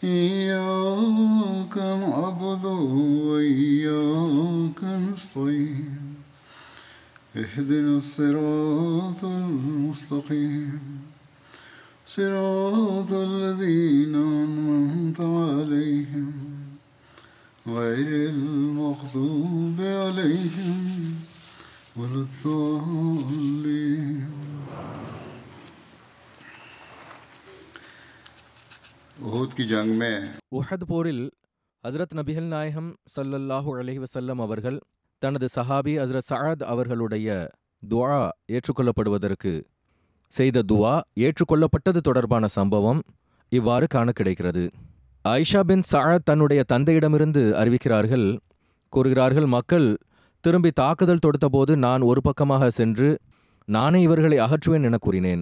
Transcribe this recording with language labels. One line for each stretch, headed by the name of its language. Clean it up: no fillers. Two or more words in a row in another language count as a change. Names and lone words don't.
Arabic: إياك نعبد وإياك نستعين اهدنا الصراط المستقيم صراط الذين أنعمت عليهم غير المغضوب عليهم ولا الضالين.
Hindi: உஹுத் की जंग में
Tamil: உஹத் போரில் ஹஜ்ரத் நபிகள் நாயகம்
Arabic: صلى الله عليه وسلم
Tamil: அவர்கள் தனது சஹாபி ஹஜ்ரத் சஅத் அவர்களுடைய துஆ ஏற்றுக்கொள்ளப்படுவதற்கு செய்த துஆ ஏற்றுக்கொள்ளப்பட்டது தொடர்பான சம்பவம் இவ்வாறு காண கிடைக்கிறது. ஆயிஷா பின் சஅத் தன்னுடைய தந்தையிடமிருந்து அறிவிக்கிறார்கள், கூறுகிறார்கள், மக்கள் திரும்பி தாக்குதல் தொடுத்தபோது நான் ஒரு பக்கமாக சென்று நானே இவர்களை அகற்றுவேன் என கூறினேன்.